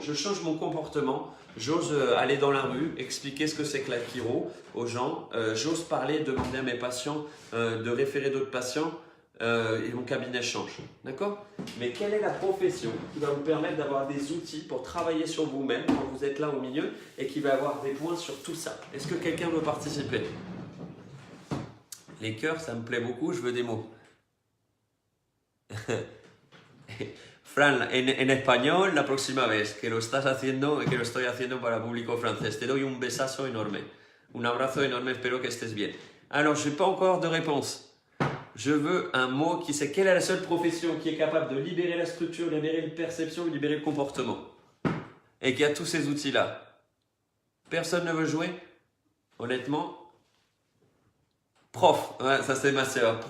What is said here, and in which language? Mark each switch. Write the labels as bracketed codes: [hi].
[fr] Je change mon comportement, j'ose aller dans la rue, expliquer ce que c'est que la chiro aux gens, j'ose parler, demander à mes patients de référer d'autres patients et mon cabinet change. D'accord? Mais quelle est la profession qui va vous permettre d'avoir des outils pour travailler sur vous-même quand vous êtes là au milieu et qui va avoir des points sur tout ça? Est-ce que quelqu'un veut participer? Les cœurs, ça me plaît beaucoup, je veux des mots. [es] Fran, en español la próxima vez que lo estás haciendo, que lo estoy haciendo para público francés, te doy un besazo énorme, un abrazo énorme, espero que estés bien. [fr] Alors, je n'ai pas encore de réponse. Je veux un mot qui sait quelle est la seule profession qui est capable de libérer la structure, libérer la perception, libérer le comportement. Et qui a tous ces outils-là. Personne ne veut jouer? Honnêtement, prof, ouais, ça c'est ma sœur.